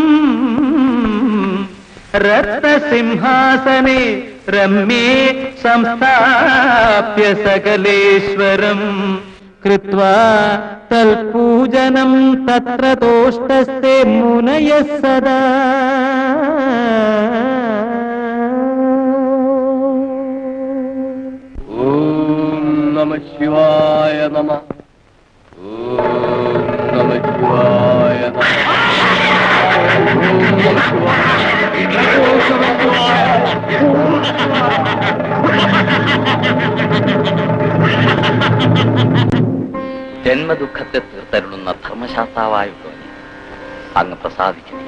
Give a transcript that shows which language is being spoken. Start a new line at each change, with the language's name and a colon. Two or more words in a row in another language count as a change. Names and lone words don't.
Sanskrit: रत्नसिंहासने रम्ये संस्थाप्य सकलेश्वरम् कृत्वा तत्पूजनं तत्र तोष्टस्ते मुनयः सदा ഓം നമഃ ശിവായ നമഃ. ഓം നമഃ ശിവായ നമഃ.
Malayalam: ജന്മദുഃഖത്തെ തീർത്തരുളുന്ന ധർമ്മശാസ്താവായുള്ളവനെ അങ്ങ് പ്രസാദിക്കുന്നു.